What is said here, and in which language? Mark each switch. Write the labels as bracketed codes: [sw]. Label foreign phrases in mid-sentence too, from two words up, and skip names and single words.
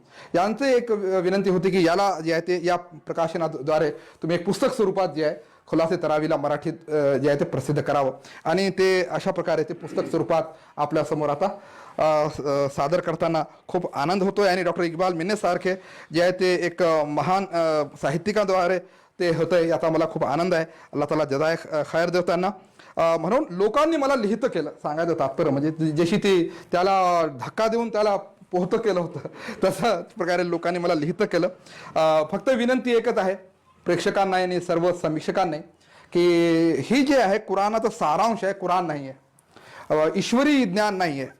[mr] यांचं एक विनंती होती की याला जे आहे ते या प्रकाशनाद्वारे तुम्ही एक पुस्तक स्वरूपात जे आहे खुलासे तरावीला मराठीत जे आहे ते प्रसिद्ध करावं. आणि ते अशा प्रकारे ते पुस्तक स्वरूपात आपल्यासमोर आता सादर करताना खूप आनंद होतोय. आणि डॉक्टर इक्बाल मिन्ने सारखे जे आहे ते एक महान साहित्यिकाद्वारे ते होतंय याचा मला खूप आनंद आहे. अल्लाह ताला [ar] جزاء خير [mr] देव त्यांना. म्हणून लोकांनी मला लिहितं केलं, सांगायचं तात्पर्य म्हणजे जशी ती त्याला धक्का देऊन त्याला पोहतं केलं होतं तशाच प्रकारे लोकांनी मला लिहितं केलं. फक्त विनंती एकच आहे प्रेक्षकांना आणि सर्व समीक्षकांना की ही जे आहे कुराणाचा सारांश आहे, कुराण नाही आहे, ईश्वरी ज्ञान नाही आहे.